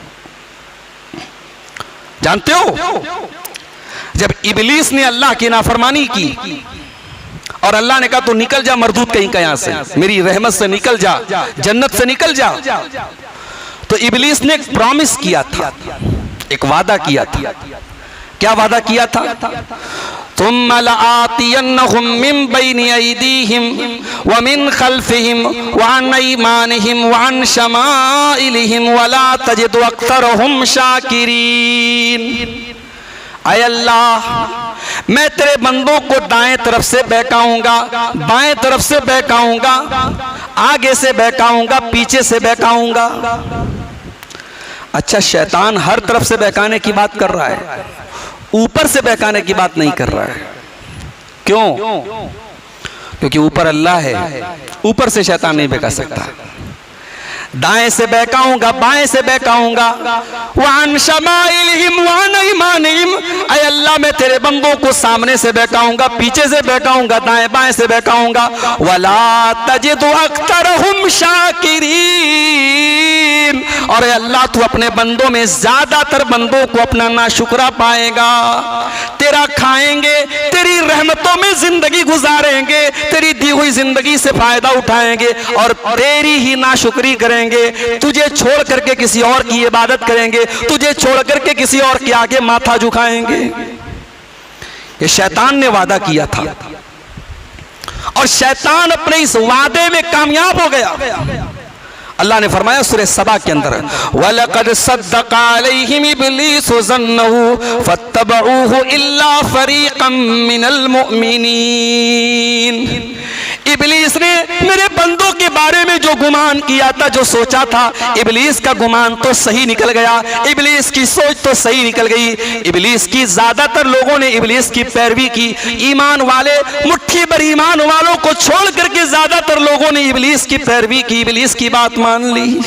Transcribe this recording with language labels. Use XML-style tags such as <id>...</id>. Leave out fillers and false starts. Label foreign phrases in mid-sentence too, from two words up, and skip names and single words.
<hi>जानते हो, जब इबलीस ने अल्लाह की नाफरमानी की और अल्लाह ने कहा तू निकल जा मरदूद कहीं का, यहां से मेरी रहमत से निकल जा, जन्नत से निकल जा, तो इबलीस ने एक प्रॉमिस किया था, एक वादा किया था। क्या वादा किया था?</hi> <ar>ثم لآتينهم من بين أيديهم و من خلفهم و عن أيمانهم و عن شمائلهم و لا تجد أكثرهم شاكرين.</ar> <hi>ऐ अल्लाह, मैं तेरे बंदों को दाएं तरफ से बहकाऊंगा, बाएं तरफ से बहकाऊंगा, आगे से बहकाऊंगा, पीछे से बहकाऊंगा। अच्छा, शैतान हर तरफ से बहकाने की बात कर रहा है, ऊपर से बहकाने की बात नहीं कर रहा है। क्यों? क्योंकि ऊपर अल्लाह है, ऊपर से शैतान नहीं बहका सकता। दाएं से बहकाऊंगा, बाएं से बहकाऊंगा,</hi> <ar>وعن شمائلهم وعن أيمانهم.</ar> <hi>ऐ अल्लाह, मैं तेरे बंदों को सामने से बहकाऊंगा, पीछे से बहकाऊंगा, दाएं बाएं से बहकाऊंगा।</hi> <ar>ولا تجد أكثرهم شاكرين.</ar> <hi>और अल्लाह, तू अपने बंदों में ज्यादातर बंदों को अपना नाशुक्रा पाएगा। तेरा खाएंगे, तेरी रहमतों में जिंदगी गुजारेंगे, तेरी दी हुई जिंदगी से फायदा उठाएंगे और तेरी ही नाशुक्री करेंगे। तुझे छोड़ करके किसी और की इबादत करेंगे, तुझे छोड़ करके किसी और के आगे माथा झुकाएंगे। ये शैतान ने वादा किया था और शैतान अपने इस वादे में कामयाब हो गया। अल्लाह ने फरमाया सूरह सबा के अंदर,</hi> <ar>ولقد صدق عليهم إبليس ظنه فاتبعوه إلا فريقا من المؤمنين.</ar> <hi>इब्लीस ने मेरे बंदों के बारे में जो गुमान किया था, जो सोचा था, इब्लीस का गुमान तो सही निकल गया, इब्लीस की सोच तो सही निकल गई। इब्लीस की ज्यादातर लोगों ने इब्लीस की पैरवी की। ईमान वाले, मुट्ठी भर ईमान वालों को छोड़ करके ज्यादातर लोगों ने इब्लीस की पैरवी की, इब्लीस की बात मान ली।</hi>